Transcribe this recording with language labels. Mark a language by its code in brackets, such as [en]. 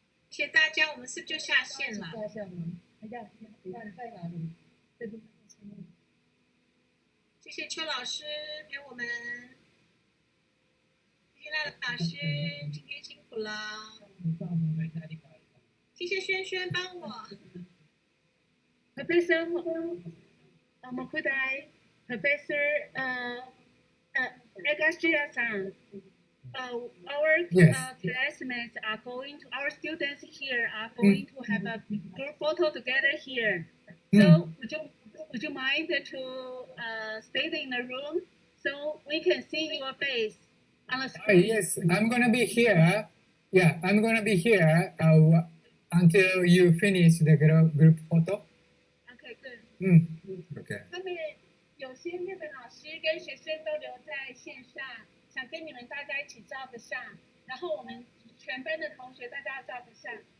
[zh] 谢谢大家，我们是不是就下线了？下线了。哎呀，你看在哪里？这边。谢谢邱老师陪我们，谢谢赖老师，今天辛苦了。谢谢轩轩帮我。 [en] Professor Makudai, Professor Agashia-san, our classmates are going to, our students here are going to have a group photo together here. So would you mind to stay in the room so we can see your face on the screen? Yes, I'm gonna be here. Yeah, I'm gonna be here until you finish the group photo. Okay, good. Okay. [zh] 他们有些日本老师跟学生都留在线上，想跟你们大家一起照个相，然后我们全班的同学大家照个相。